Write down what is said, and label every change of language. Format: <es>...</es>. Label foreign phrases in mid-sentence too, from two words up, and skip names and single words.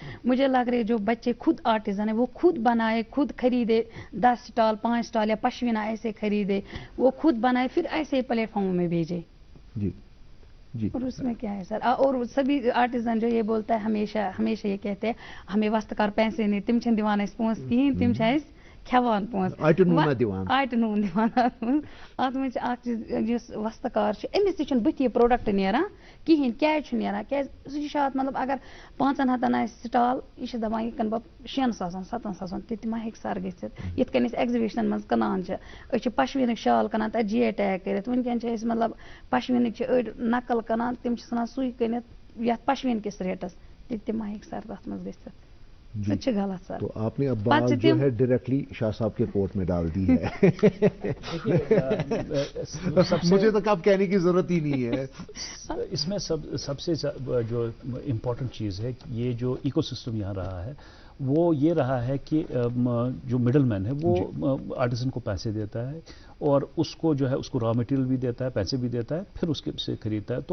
<ur>مجھے لگ رہی ہے جو بچے خود آرٹیزن ہیں وہ خود بنائے, خود خریدے, 10 اسٹال 5 اسٹال یا پشمینہ ایسے خریدے, وہ خود بنائے پھر ایسے پلیٹ فارموں میں بھیجے. جی اور اس میں کیا ہے سر, اور سبھی آرٹیزن جو یہ بولتا ہے ہمیشہ یہ کہتے ہیں ہمیں وستکار پیسے نہیں,</ur> <ks>تم چھن دیوان اس پونس کہیں, تم چھن کھیوان پونس آٹھ نون دیوان ات من اخ چیز وستکار امس تہ بت یہ پروڈکٹ نیران کہین, کیازِ نیران, سہ مطلب اگر 500 آسہِ سٹال, یہ دپان یہ کن بہٕ 6,000-7,000 تہِ ما ہیٚکہِ سر گٔژھِتھ. یِتھ کٔنۍ أسۍ ایگزِبِشنن منٛز کٕنان چھِ, أسۍ چھِ پشمیٖنٕکۍ شال کٕنان تتہِ GI ٹیگ کٔرِتھ. ونکیٚن چھِ أسۍ مطلب پشمیٖنٕکۍ چھِ أڑۍ نقل کٕنان, تِم چھِ ژھٕنان سُے کٕنِتھ یتھ پشمیٖن کِس ریٹس, تہِ ما ہیٚکہِ سر تتھ منٛز گٔژھِتھ. سچ غلط سر.</ks> <ur>تو آپ نے اب بات جو ہے ڈائریکٹلی شاہ صاحب کے کورٹ میں ڈال دی ہے. مجھے تو اب کہنے کی ضرورت ہی نہیں ہے. اس میں سب سے جو امپورٹنٹ چیز ہے یہ جو ایکو سسٹم یہاں رہا ہے وہ یہ رہا ہے کہ جو مڈل مین ہے وہ آرٹیزن کو پیسے دیتا ہے اور اس کو جو ہے اس کو</ur> <en>raw material</en> <ur>بھی دیتا ہے, پیسے بھی دیتا ہے, پھر اس کے سے خریدتا ہے.</ur>